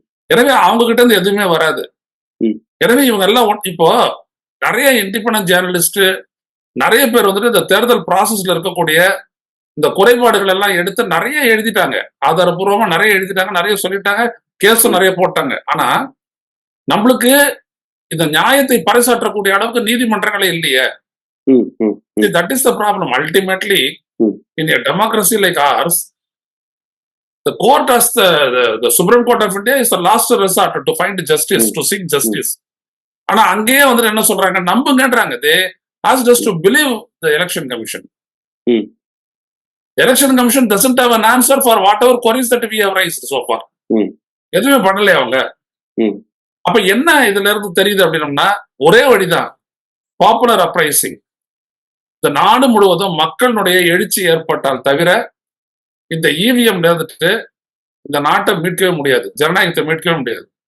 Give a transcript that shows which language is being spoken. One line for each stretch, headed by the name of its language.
Tamil: எனவே அவங்க கிட்ட இருந்து எதுவுமே வராது. எனவே இவங்க எல்லாம் இப்போ நிறைய இண்டிபெண்டன்ட் ஜேர்னலிஸ்ட் நிறைய பேர் வந்துட்டு இந்த தேர்தல் ப்ராசஸ்ல இருக்கக்கூடிய இந்த குறைபாடுகள் எல்லாம் எடுத்து நிறைய எழுதிட்டாங்க, ஆதாரபூர்வமா நிறைய எழுதிட்டாங்க, நிறைய சொல்லிட்டாங்க, கேஸும் நிறைய போட்டாங்க. ஆனா நம்மளுக்கு இந்த நியாயத்தை பறைசாற்றக்கூடிய அளவுக்கு நீதிமன்றங்களே இல்லையே.
English: That is the problem. Ultimately, in a democracy like ours, the court as the Supreme Court of India is the last resort to find justice, to seek justice.
Tamil: ஆனா அங்கேயே வந்து என்ன சொல்றாங்க, நம்புங்கன்றாங்க.
English: They asked us to believe the election commission. Election commission doesn't have an answer for whatever queries that we have raised so far.
Tamil: எதுவுமே பண்ணல அவங்க. அப்ப என்ன இதுல இருந்து தெரியுது அப்படின்னா, ஒரே வழிதான்,
English: Popular uprising.
Tamil: இந்த நாடு முழுவதும் மக்களுடைய எழுச்சி ஏற்பட்டால் தவிர இந்த இவிஎம் இருந்துட்டு இந்த நாட்டை மீட்கவே முடியாது, ஜனநாயகத்தை மீட்கவே முடியாது.